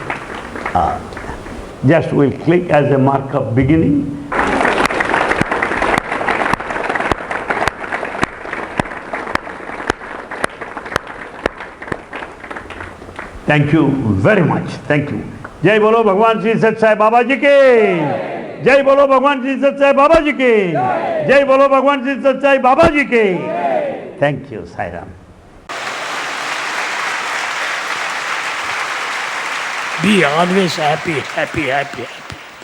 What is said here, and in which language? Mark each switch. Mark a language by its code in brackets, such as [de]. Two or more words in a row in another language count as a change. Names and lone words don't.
[en] Just we'll click as a mark of beginning. Thank you very much. Thank you. [hi] जय बोलो भगवान श्री सत्य साई बाबा जी के। जय बोलो भगवान श्री सत्य साई बाबा जी के। जय बोलो भगवान श्री सत्य साई बाबा जी के। [en] Thank you, Sai Ram. Be always happy, happy, happy, happy.